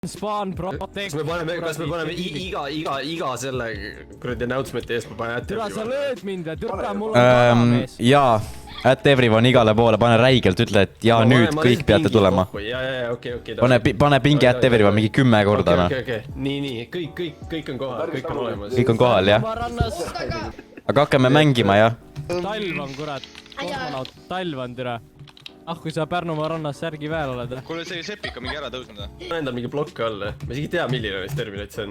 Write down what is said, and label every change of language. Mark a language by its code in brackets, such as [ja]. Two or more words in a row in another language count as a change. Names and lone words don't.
[en] Spawn protect. [et] Kas me paneme iga selle kuradi announcement'i eest ma panen Türa, sa lööd mind ja türa, mul on kanamees. Jaa, [en] at everyone [et] igale poole, pane räigelt, ütle, et ja nüüd kõik peate tulema. Pane pingi [en] at everyone [et] mingi 10 korda. Nii, kõik on kohal, kõik on olemas. Kõik on kohal, jah. Aga hakkame mängima, jah. Talv on, kurat. Kosmonaut, talv on, türa. Kui sa Pärnumaa rannas särgi väel oled. Kuule, see Sepik on mingi ära tõusnud. Ma endal mingi blokk all. Ma isegi tea, milline neist Terminat see on.